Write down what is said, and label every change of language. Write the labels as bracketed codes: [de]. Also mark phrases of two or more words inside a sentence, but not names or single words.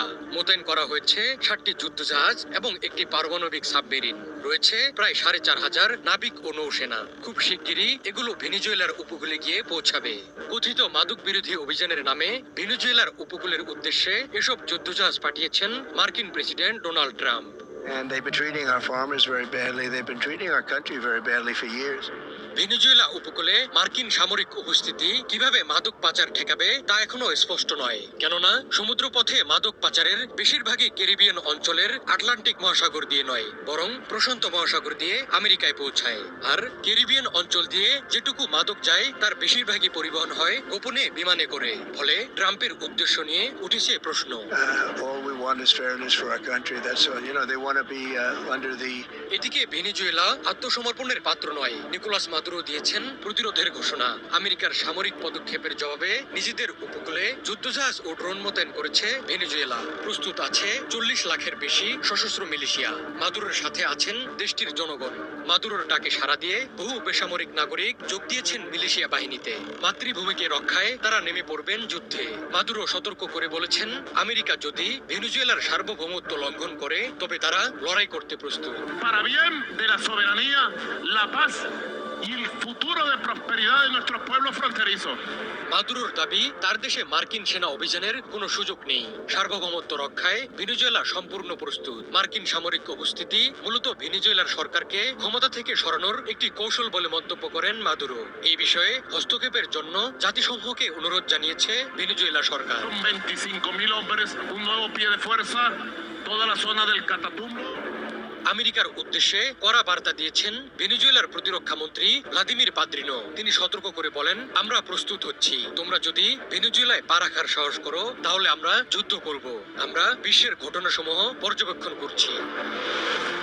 [bn] মোতায়েন করা হয়েছে 7টি যুদ্ধজাহাজ এবং একটি পারমাণবিক সাবমেরিন। রয়েছে প্রায় 4500 নাবিক ও নৌসেনা। খুব শিগগিরই এগুলো ভেনেজুয়েলার উপকূলে গিয়ে পৌঁছাবে। কথিত মাদক বিরোধী অভিযানের নামে ভেনেজুয়েলার উপকূলের উদ্দেশ্যে এসব যুদ্ধজাহাজ পাঠিয়েছেন মার্কিন প্রেসিডেন্ট ডোনাল্ড ট্রাম্প। [en] And they've been treating our farmers very badly. They've been treating our country very badly for years. [bn] ভেনেজুয়েলা উপকূলে মার্কিন সামরিক উপস্থিতি কিভাবে মাদক পাচার ঠেকাবে তা এখনো স্পষ্ট নয়। কেননা সমুদ্রপথে মাদক পাচারের বেশিরভাগই ক্যারিবিয়ান অঞ্চলের আটলান্টিক মহাসাগর দিয়ে নয়, বরং প্রশান্ত মহাসাগর দিয়ে আমেরিকায় পৌঁছায়। আর ক্যারিবিয়ান অঞ্চল দিয়ে যেটুকু মাদক যায় তার বেশিরভাগই পরিবহন হয় গোপনে বিমানে করে। ফলে ট্রাম্পের উদ্দেশ্য নিয়ে উঠেছে প্রশ্ন। [en] All we want is fairness for our country. That's all. You know, they want to be under the. [bn] এদিকে ভেনেজুয়েলা আত্মসমর্পণের পাত্র নয়। নিকোলাস মাদুরো দিয়েছেন প্রতিরোধের ঘোষণা। আমেরিকার সামরিক পদক্ষেপের জবাবে নিজেদের উপকূলে যুদ্ধজাহাজ ও ড্রোন মোতায়েন করেছে ভেনেজুয়েলা। প্রস্তুত আছে 40 লাখের বেশি সশস্ত্র মিলিশিয়া। মাদুরোর সাথে আছেন দেশটির জনগণ। মাদুরোর ডাকে সাড়া দিয়ে বহু বেসামরিক নাগরিক যোগ দিয়েছেন মিলিশিয়া বাহিনীতে। মাতৃভূমিকে রক্ষায় তারা নেমে পড়বেন যুদ্ধে। মাদুরো সতর্ক করে বলেছেন, আমেরিকা যদি ভেনেজুয়েলার সার্বভৌমত্ব লঙ্ঘন করে তবে তারা লড়াই করতে প্রস্তুত। [es] Para bien de la soberanía, la paz y el futuro de prosperidad de nuestros pueblos fronterizos. [bn] মাদুরোর দাবি, তার দেশে মার্কিন সেনা অভিযানের কোনো সুযোগ নেই। সার্বভৌমত্ব রক্ষায় ভেনেজুয়েলা সম্পূর্ণ প্রস্তুত। মার্কিন সামরিক উপস্থিতি মূলত ভেনেজুয়েলার সরকারকে ক্ষমতা থেকে সরানোর একটি কৌশল বলে মন্তব্য করেন মাদুরো। এই বিষয়ে হস্তক্ষেপের জন্য জাতিসংঘকে অনুরোধ জানিয়েছে ভেনেজুয়েলা সরকার। [es] 25.000 hombres, un nuevo pie de fuerza, toda la zona del Catatumbo. [bn] আমেরিকার উদ্দেশ্যে কড়া বার্তা দিয়েছেন ভেনেজুয়েলার প্রতিরক্ষা মন্ত্রী ভ্লাদিমির পাদ্রিনো। তিনি সতর্ক করে বলেন, আমরা প্রস্তুত হচ্ছি। তোমরা যদি ভেনেজুয়েলায় পা রাখার সাহস করো তাহলে আমরা যুদ্ধ করব। আমরা বিশ্বের ঘটনাসমূহ পর্যবেক্ষণ করছি।